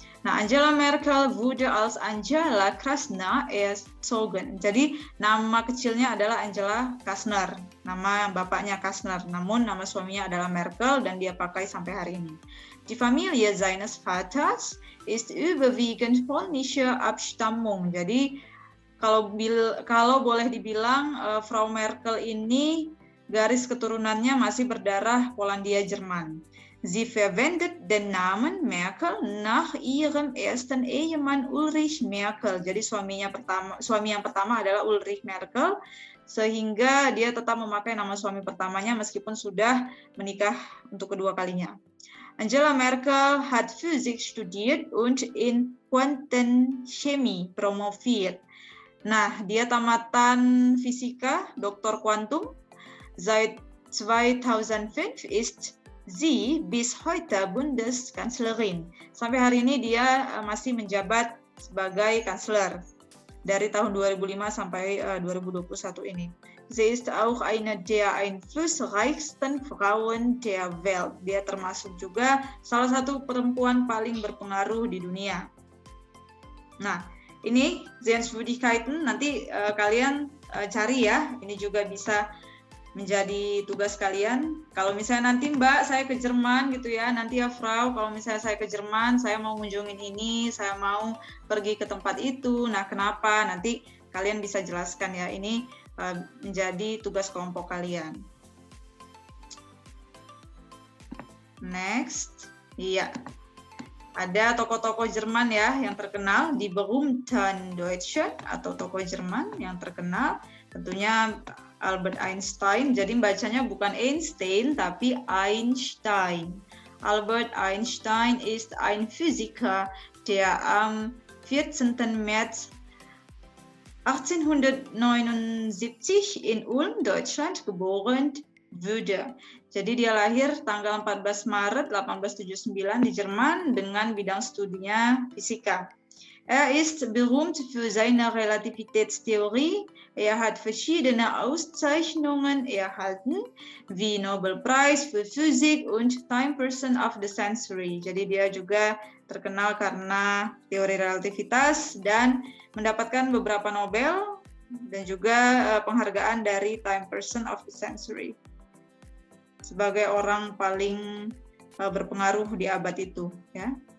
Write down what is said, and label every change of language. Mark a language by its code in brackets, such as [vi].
[de] Nah, Angela Merkel wurde als Angela Krasner erzogen. [id] Jadi nama kecilnya adalah Angela Kastner, nama bapaknya Kastner, namun nama suaminya adalah Merkel dan dia pakai sampai hari ini. [de] Die Familie seines Vaters ist überwiegend polnischer Abstammung. [id] Jadi kalau boleh dibilang Frau Merkel ini garis keturunannya masih berdarah Polandia Jerman. [de] Sie verwendet den Namen Merkel nach ihrem ersten Ehemann Ulrich Merkel. [id] Jadi suami yang pertama adalah Ulrich Merkel, sehingga dia tetap memakai nama suami pertamanya meskipun sudah menikah untuk kedua kalinya. [de] Angela Merkel hat Physik studiert und in Quantenchemie promoviert. [id] Nah, dia tamatan fisika, Dr. Quantum. [de] Seit 2005 ist sie bis heute Bundeskanzlerin. [id] Sampai hari ini dia masih menjabat sebagai kanseler dari tahun 2005 sampai 2021 ini. [de] Sie ist auch eine der einflussreichsten Frauen der Welt. [id] Dia termasuk juga salah satu perempuan paling berpengaruh di dunia. Nah, ini Sehenswürdigkeiten, nanti kalian cari ya. Ini juga bisa menjadi tugas kalian. Kalau misalnya nanti Mbak saya ke Jerman gitu ya, nanti ya Frau, kalau misalnya saya ke Jerman, saya mau kunjungin ini, saya mau pergi ke tempat itu, nah kenapa? Nanti kalian bisa jelaskan ya, ini menjadi tugas kelompok kalian. Next, iya. Ada tokoh-tokoh Jerman ya yang terkenal, [de] die berühmten Deutschen [id] atau tokoh Jerman yang terkenal, tentunya Albert Einstein, jadi bacanya bukan Einstein tapi Einstein. [de] Albert Einstein ist ein Physiker, der am 14. März 1879 in Ulm, Deutschland geboren wurde. [id] Jadi dia lahir tanggal 14 Maret 1879 di Jerman dengan bidang studinya fisika. [de] Er ist berühmt für seine Relativitätstheorie. Er hat verschiedene Auszeichnungen erhalten, wie Nobelpreis für Physik und Time Person of the Century. [id] Jadi dia juga terkenal karena teori relativitas dan mendapatkan beberapa Nobel dan juga penghargaan dari Time Person of the Century sebagai orang paling berpengaruh di abad itu, ya.